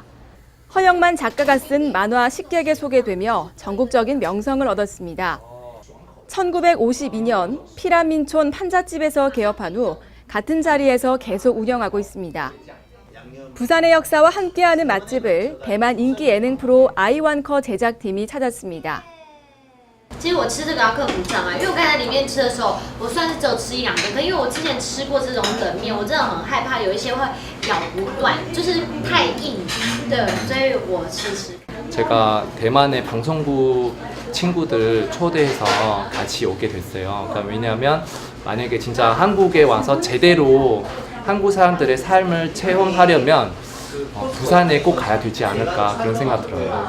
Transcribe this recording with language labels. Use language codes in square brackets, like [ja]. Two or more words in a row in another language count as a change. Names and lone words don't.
[ko] 허영만 작가가 쓴 만화 식객에 소개되며 전국적인 명성을 얻었습니다. 1952년 피란민촌 판잣집에서 개업한 후 같은 자리에서 계속 운영하고 있습니다. 부산의 역사와 함께하는 맛집을 대만 인기 예능 프로 아이완커 제작팀이 찾았습니다. [zh] 其实我吃这个要克服障碍，因为我刚才在里面吃的时候，我算是只有吃1-2个，可因为我之前吃过这种冷面，我真的很害怕有一些会咬不断，就是太硬，对，所以我吃。 [ko] 제가 대만의 방송국 친구들 초대해서 같이 오게 됐어요. 그러니까 왜냐하면 만약에 진짜 한국에 와서 제대로 한국 사람들의 삶을 체험하려면 부산에 꼭 가야 되지 않을까 그런 생각 들어요.